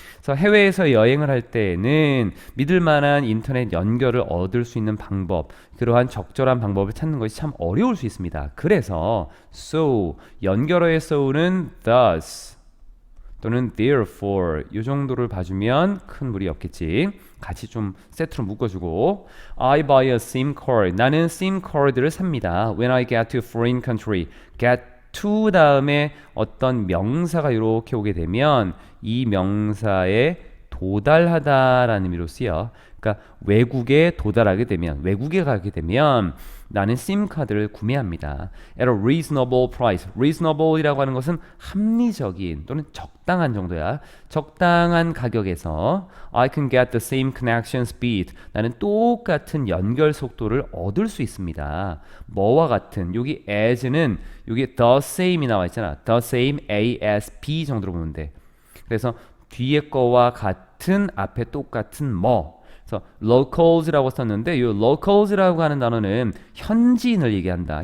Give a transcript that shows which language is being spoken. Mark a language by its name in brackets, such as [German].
[Korean] 그래서 해외에서 여행을 할 때에는 믿을 만한 인터넷 연결을 얻을 수 있는 방법, 그러한 적절한 방법을 찾는 것이 참 어려울 수 있습니다. 그래서 so, 연결어의 so는 thus 또는 therefore 이 정도를 봐주면 큰 무리 없겠지. 같이 좀 세트로 묶어주고 [English] I buy a SIM card. [Korean] 나는 SIM card를 삽니다. [English] When I get to foreign country. [Korean] get to 다음에 어떤 명사가 이렇게 오게 되면 이 명사에 도달하다라는 의미로 쓰여. 그러니까 외국에 도달하게 되면 외국에 가게 되면 나는 심카드를 구매합니다. [English] At a reasonable price. [Korean] reasonable이라고 하는 것은 합리적인 또는 적당한 정도야. 적당한 가격에서 [English] I can get the same connection speed. [Korean] 나는 똑같은 연결 속도를 얻을 수 있습니다. 뭐와 같은 여기 as는 여기 the same이 나와 있잖아. the same ASP 정도로 보면 돼. 그래서 뒤에 거와 같은 앞에 똑같은 뭐. 그래서 locals라고 썼는데 이 locals라고 하는 단어는 현지인을 얘기한다.